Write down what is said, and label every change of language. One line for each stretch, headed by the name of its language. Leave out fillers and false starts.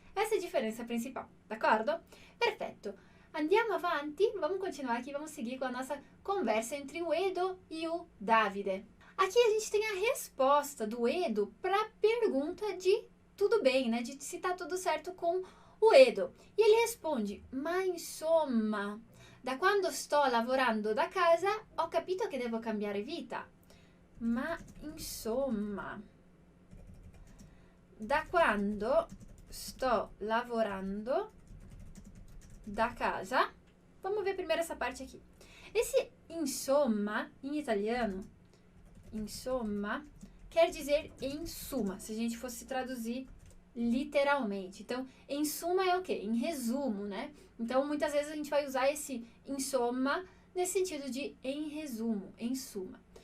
Portuguese: Essa é a diferença principal,
Italian: d'accordo?
Portuguese: Perfeito.
Italian: Andiamo avanti,
Portuguese: vamos continuar aqui, vamos seguir com a nossa conversa entre o Edo e o Davide. Aqui a gente tem a resposta do Edo para a pergunta de tudo bem, né? De se tá tudo certo com o Edo. E ele responde,
Italian: ma insomma, da quando sto lavorando da casa ho capito che devo cambiare vita. Ma insomma, da quando sto lavorando da casa.
Portuguese: Vamos ver primeiro essa parte aqui. Esse insomma, em italiano, insomma, quer dizer em suma, se a gente fosse traduzir literalmente. Então, em suma é o quê? Em resumo, né? Então, muitas vezes a gente vai usar esse insomma nesse sentido de em resumo, em suma.